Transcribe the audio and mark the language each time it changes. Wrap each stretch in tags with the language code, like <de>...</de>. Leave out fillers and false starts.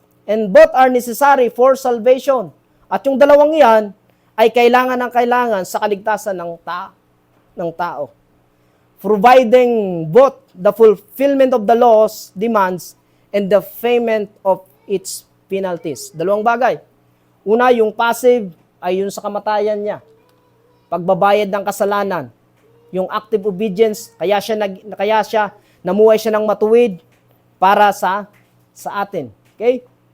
<en>And both are necessary for salvation.</en> <tl>At yung dalawang iyan ay kailangan sa kaligtasan ng tao.</tl> <en>Providing both the fulfillment of the law's demands and the payment of its penalties.</en> <tl>Dalawang bagay. Una, yung passive ay yun sa kamatayan niya. Pagbabayad ng kasalanan. Yung active obedience, kaya siya namuhay siya ng matuwid para sa atin. Okay?</tl>